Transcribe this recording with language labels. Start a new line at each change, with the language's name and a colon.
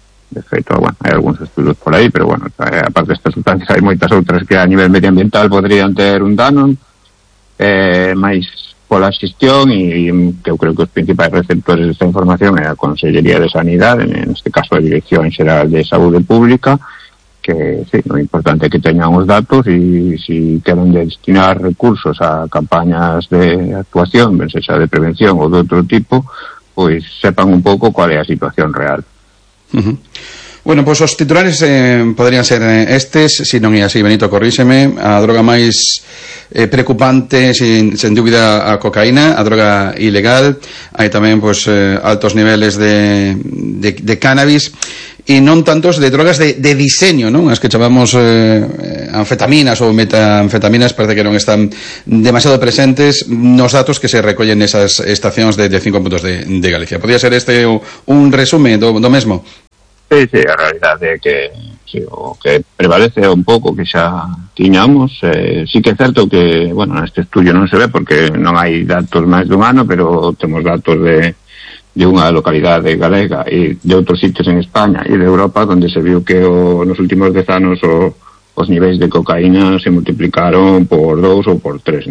Galician: De feito, bueno, hai algúns estudos por aí, pero bueno, aparte destas sustancias hai moitas outras que a nivel medioambiental podrían ter un dano, máis pola xestión, e que eu creo que os principais receptores desta información é a Consellería de Sanidade, en este caso a Dirección Xeral de Saúde Pública, que sí, é importante que teñan os datos, e si queren destinar recursos a campañas de actuación, ben sexa de prevención ou de outro tipo, pois sepan un pouco cual é a situación real. Bueno, pois os titulares podrían ser estes, se non é así, Benito, corríxeme. A droga máis preocupante, sin dúbida, a cocaína, a droga ilegal.
Spanish: Hay también, pues, altos niveles de cannabis. Y no tantos de drogas de diseño, ¿no? Las que llamamos anfetaminas o metanfetaminas, parece que no están demasiado presentes los datos que se recogen en esas estaciones de cinco puntos de Galicia. ¿Podría ser este un resumen
Galician: do mesmo? Sí, sí, a realidad é que, sí, o que prevalece un pouco que xa tiñamos. Sí que é certo que, bueno, neste estudio non se ve porque non hai datos máis dun ano, pero temos datos de unha localidade galega e de outros sitios en España e de Europa onde se viu que nos últimos 10 anos os niveis de cocaína se multiplicaron por 2 ou por 3.